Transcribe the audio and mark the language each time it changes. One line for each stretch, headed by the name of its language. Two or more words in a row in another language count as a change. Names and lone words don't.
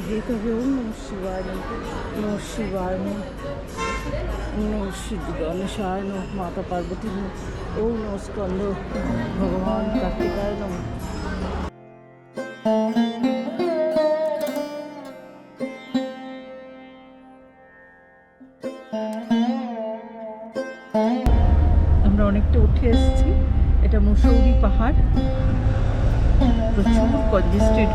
Sanskrit: हेतु ओम नमः शिवाय नमः शिवाय नमः गणेशाय नमः माता पार्वती नमः ओम नमः स्कंद भगवान कार्तिकाय नमः।
Bangla: আমরা অনেকটা উঠে এসেছি। এটা মুসৌরি পাহাড়, প্রচুর কনজেস্টেড।